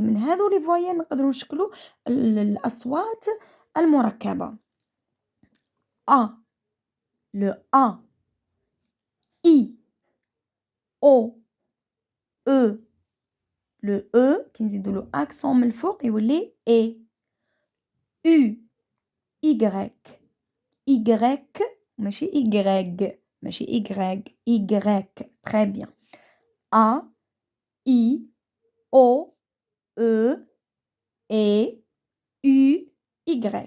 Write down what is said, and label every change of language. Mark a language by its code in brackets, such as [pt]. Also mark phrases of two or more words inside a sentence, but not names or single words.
[ar] من هذو لي فوايل نقدروا نشكلوا الأصوات المركبة. [fr] A le A I O E le E [ar] كي نزيدوا له أكسون من الفوق يولي [fr] A U Y Y ماشي Y ماشي Y Y très bien A I O E E U Y.